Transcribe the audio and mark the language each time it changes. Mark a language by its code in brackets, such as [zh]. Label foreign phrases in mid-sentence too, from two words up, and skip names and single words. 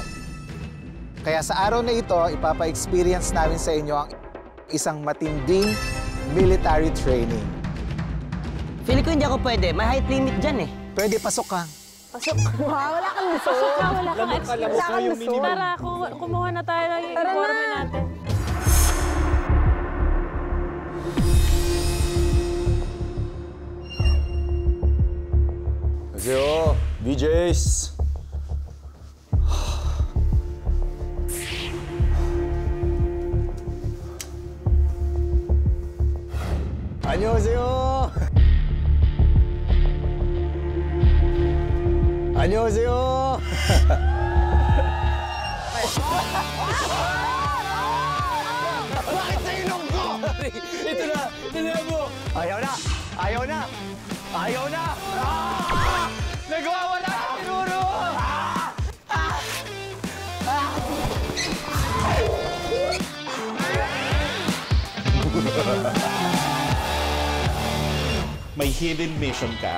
[tl] Kaya sa araw na ito, ipapa-experience namin sa inyo ang isang matinding [en] military training. [tl] Feeling ko hindi ako pwede. May [en] height limit [tl] dyan eh. Pwede, pasok ka. Pasok. Wow, wala kang gusto. Pasok ka, wala kang experience. Wala kang gusto. Tara, kumuha na tayo ng informe natin. [ko] 안녕하세요, VJs. 안녕하세요. 안녕하세요. [tl] Bakit sa ilong ko? ito na mo. Ayaw na! Ayaw na! Ayaw na! Nagwawala na siguro! May [en] hidden mission [tl] ka,